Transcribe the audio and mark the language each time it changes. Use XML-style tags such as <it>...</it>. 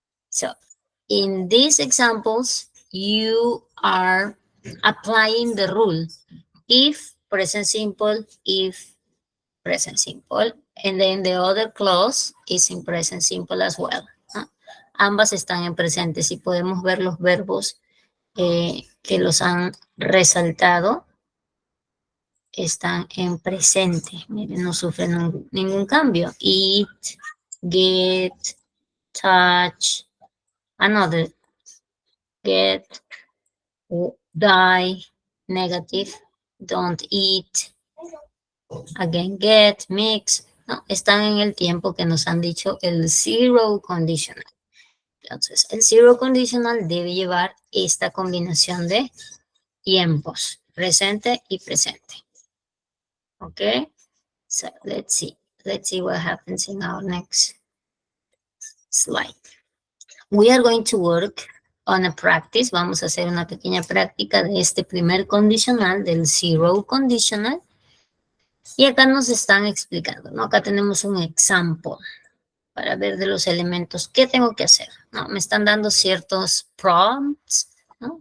<en>So in these examples, you are applying the rule. If present simple, if present simple, and then the other clause is in present simple as well.</en> <es>Ambas están en presente. Si podemos ver los verbos que los han resaltado, están en presente. Miren, no sufren ningún cambio.</es> <en>Eat, get, touch, another, get, die, negative, don't eat, again, get, mix.</en> <es>No, están en el tiempo que nos han dicho el zero conditional. Entonces, el zero conditional debe llevar esta combinación de tiempos, presente y presente.</es> <en>Okay, so let's see what happens in our next slide. We are going to work on a practice.</en> <es>Vamos a hacer una pequeña práctica de este primer condicional, del zero conditional. Y acá nos están explicando, ¿no? Acá tenemos un example para ver de los elementos. ¿Qué tengo que hacer? ¿No? Me están dando ciertos prompts, ¿no?</es>